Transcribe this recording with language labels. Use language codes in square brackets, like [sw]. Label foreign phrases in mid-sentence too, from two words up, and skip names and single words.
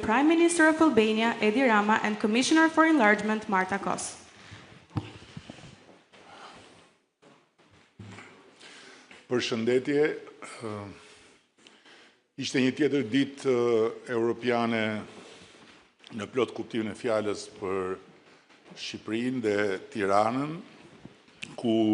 [en] Prime Minister of Albania, Edi Rama, and Commissioner for Enlargement, Marta Kos. [sq] Përshëndetje, ishte një tjetër ditë europiane në plot kuptimin e fjalës për Shqipërinë dhe Tiranën, ku